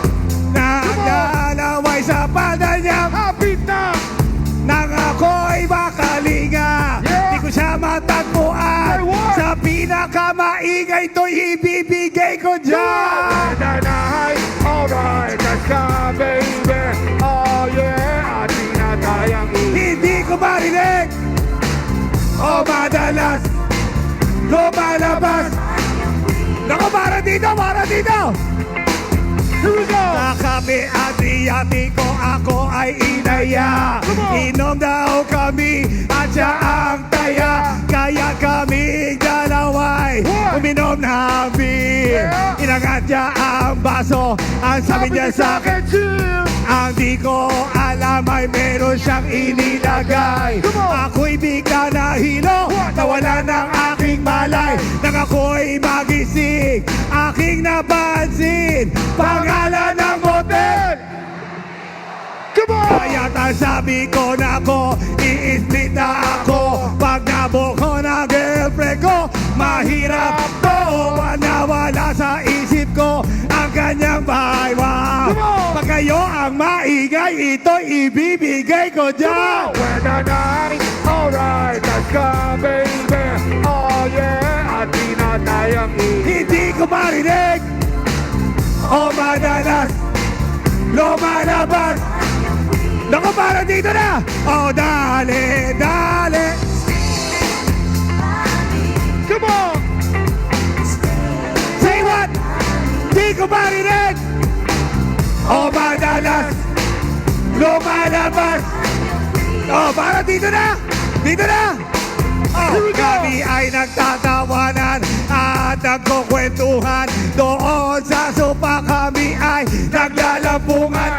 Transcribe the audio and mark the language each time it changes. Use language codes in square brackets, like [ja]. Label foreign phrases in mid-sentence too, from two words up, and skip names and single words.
[tl] naglalaway sa panda niya. Hapit na! Nang ako'y makalinga, di ko siya matagpuan. Sa pinakamaingay to'y ibibigay ko dyan. [en] Alright, let's go, baby. Oh yeah, [tl] at tinatayang Hindi ko marinig o madalas lumalabas. Naku, para dito, para dito. [en] Here we go! [tl] Sa kape Adriatico ako ay inaya. Inom daw kami at siya ang taya. Kaya kami dalaway uminom na beer. Inangat niya ang baso, ang sabi niya sa akin, [en] chill! [tl] ang di ko alam ay meron siyang inilagay. Ako'y bigla nahilo, nawala ng aking malay. Nang ako'y magising, aking napansin pangalan ng motel. [en] Come on! [tl] Kaya sabi ko na ako, i-split na ako. Pag nabo ko na girlfriend ko, mahirap to. Nawala sa isip ko ang kanyang bahay. Wow. Pag kayo ang maingay, ito'y ibibigay ko dyan. [en] When the night, alright, let's go, baby. Oh yeah, [tl] at tinatayang Hindi ko marinig o madalas lumalabas. Naku, para dito na. Oh, dale, dale. [en] Come on! Say what? [tl] Di ko marinig o madalas lumalabas. Oh, para dito na. Dito na. Oh, kami ay nagtatawanan at nagkukwentuhan. Doon sa sopa kami ay naglalampungan.